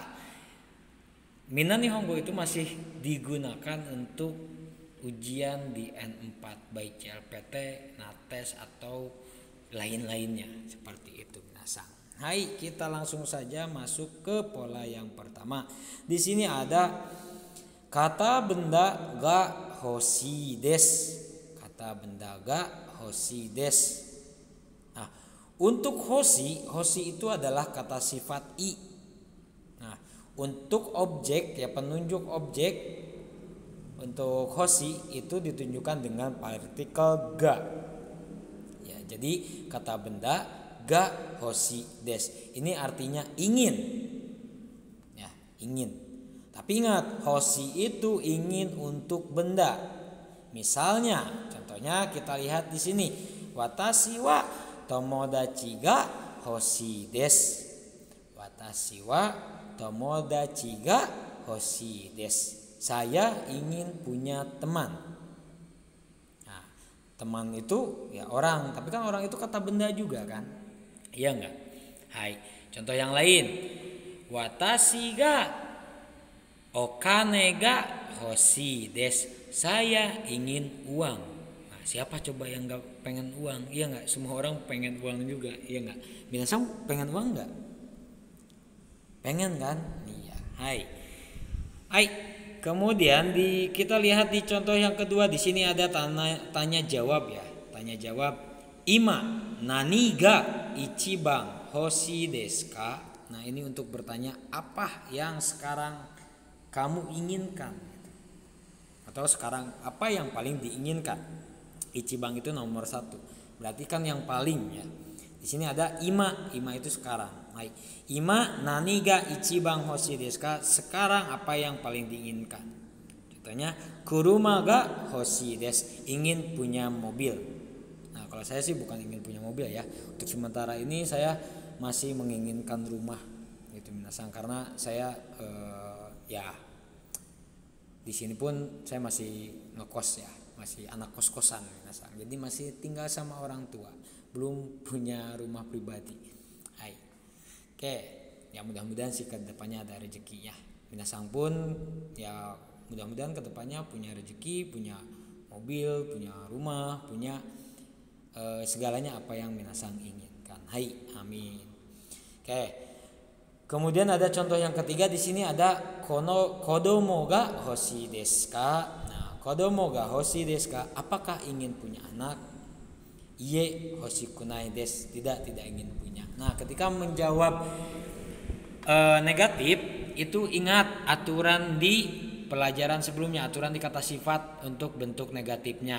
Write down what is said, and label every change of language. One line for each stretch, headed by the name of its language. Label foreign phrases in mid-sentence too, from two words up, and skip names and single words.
Indonesian: Minna Nihongo itu masih digunakan untuk ujian di N4, baik CLPT, NATES atau lain-lainnya seperti itu. Hai, kita langsung saja masuk ke pola yang pertama. Di sini ada kata benda
Japanese: が欲しいです.
Indonesian: Kata benda
Japanese: が欲しいです.
Indonesian: Nah, untuk hoshi itu adalah kata sifat i. Nah, untuk objek ya, penunjuk objek untuk hoshi itu ditunjukkan dengan partikel ga. Ya, jadi kata benda
Japanese: が欲しいです
Indonesian: ini artinya ingin. Ya, ingin. Tapi ingat, hoshi itu ingin untuk benda. Misalnya, contohnya kita lihat di sini.
Japanese: 私は友達が欲しいです. 私は友達が欲しいです.
Indonesian: Saya ingin punya teman. Nah, teman itu ya orang, tapi kan orang itu kata benda juga kan? Iya enggak? Hai, contoh yang lain.
Japanese: 私がお金が欲しいです.
Indonesian: Saya ingin uang. Nah, siapa coba yang gak pengen uang? Iya gak? Semua orang pengen uang juga. Iya gak? Minasan pengen uang gak? Pengen kan? Iya. Hai. Hai. Kemudian kita lihat di contoh yang kedua. Di sini ada tanya jawab ya. Tanya jawab.
Japanese: 今何が一番欲しいですか?
Indonesian: Nah, ini untuk bertanya apa yang sekarang kamu inginkan, atau sekarang apa yang paling diinginkan. Ichiban itu nomor 1, berarti kan yang paling ya. Di sini ada ima itu sekarang.
Japanese: はい。今何が一番欲しいですか?
Indonesian: Sekarang apa yang paling diinginkan.
Japanese: Contohnya 車が欲しいです,
Indonesian: ingin punya mobil. Nah, kalau saya sih bukan ingin punya mobil ya. Untuk sementara ini saya masih menginginkan rumah gitu minasan, karena saya ya di sini pun saya masih ngekos ya, masih anak kos-kosan minasan. Jadi masih tinggal sama orang tua, belum punya rumah pribadi. Hai. Oke, ya mudah-mudahan sih kedepannya ada rezekinya. Minasan pun ya mudah-mudahan kedepannya punya rezeki, punya mobil, punya rumah, punya segalanya apa yang minasan inginkan. Hai, amin. Oke. Kemudian ada contoh yang ketiga. Di sini ada
Japanese: 子供が欲しいですか? Nah, 子供が欲しいですか? Apakah ingin punya anak? いいえ欲しくないです, tidak ingin punya.
Indonesian: Nah, ketika menjawab negatif itu ingat aturan di pelajaran sebelumnya, aturan di kata sifat untuk bentuk negatifnya.